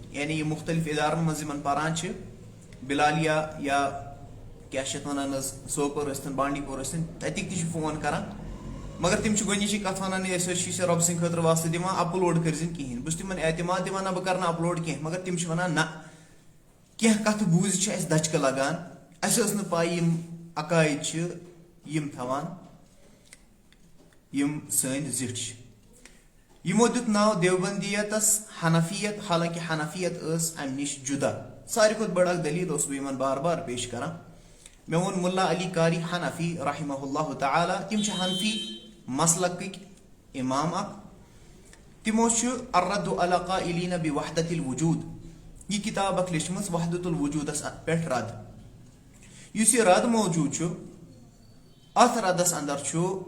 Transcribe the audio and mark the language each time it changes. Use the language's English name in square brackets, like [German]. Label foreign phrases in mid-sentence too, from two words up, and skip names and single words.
[Kashmiri] یعنی یہِ مختلف ادارن منٛز یِمن پران چھِ بلالیہ یا کیاہ چھِ اتھ ونان حظ سوپور ٲسۍتن بانڈی پور ٲسۍتن تتِکۍ تہِ چھِ فون کران مگر تِم چھِ گۄڈنِچی کتھ ونان أسۍ حظ چھِ ژےٚ رۄبہٕ سٕنٛدِ خٲطرٕ واسطہٕ دِوان اپلوڈ کٔرزِ کہیٖنۍ بہٕ چھُس تِمن اعتماد دِوان نہ بہٕ کرٕ نہٕ اپلوڈ کینٛہہ مگر تِم چھِ ونان نہ کینٛہہ کتھٕ بوٗزِتھ چھِ اسہِ دچکہٕ لگان اسہِ ٲس نہٕ پاے یِم عقاید چھِ یِم تھاوان یِم سٲنۍ زِٹھۍ چھِ یِمو دیُت ناو دیوبندیتس حنفیت حالانکہِ حنفیت ٲس امہِ نِش جُدا ساروی کھۄتہٕ بٔڑ اکھ دٔلیٖل اوسُس بہٕ یِمن بار بار پیش کران مےٚ ووٚن مُلا علی قاری حنفی [Arabic] رحمہ اللہ تعالیٰ [Kashmiri] تِم چھِ حنفی مسلکٕکۍ امام اکھ تِمو چھُ الرد علی قائلین بوحدۃ الوجود یہِ کِتاب اکھ لیچھمٕژ وحدۃ الوجودس پٮ۪ٹھ رد یُس یہِ رد موجوٗد چھُ اتھ ردس اندر چھُ